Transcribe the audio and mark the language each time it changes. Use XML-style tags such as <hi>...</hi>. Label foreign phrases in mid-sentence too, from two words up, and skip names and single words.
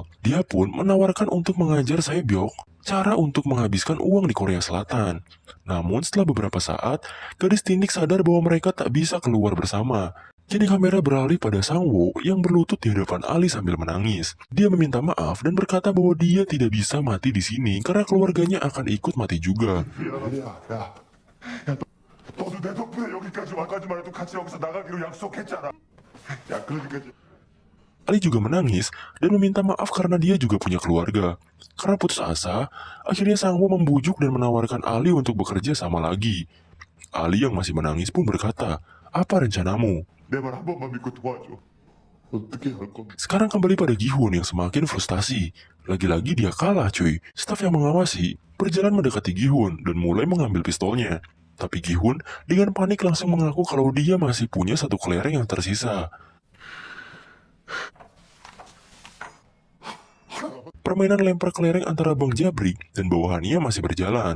<id>Dia pun menawarkan untuk mengajar Saebyok cara untuk menghabiskan uang di Korea Selatan. Namun setelah beberapa saat, gadis tindik sadar bahwa mereka tak bisa keluar bersama. Jadi kamera beralih pada Sangwo yang berlutut di hadapan Ali sambil menangis. Dia meminta maaf dan berkata bahwa dia tidak bisa mati di sini karena keluarganya akan ikut mati juga.</id> <ko>너도 내 덕분에 여기까지 와가지만 해도 같이 여기서 나가기로 약속했잖아. 야, 그러니까</ko> <id>Ali juga menangis dan meminta maaf karena dia juga punya keluarga. Karena putus asa, akhirnya Sangwo membujuk dan menawarkan Ali untuk bekerja sama lagi. Ali yang masih menangis pun berkata, "Apa rencanamu?"</id> <ko>내 말 한 번만 믿고 도와줘. 어떻게 할 건데?</ko> <id>Sekarang kembali pada Gihun yang semakin frustasi. Lagi-lagi dia kalah cuy. Staf yang mengawasi berjalan mendekati Gihun dan mulai mengambil pistolnya. Tapi Gihun dengan panik langsung mengaku kalau dia masih punya satu kelereng yang tersisa. Permainan lempar kelereng antara Bang Jabrik dan bawahannya masih berjalan.</id>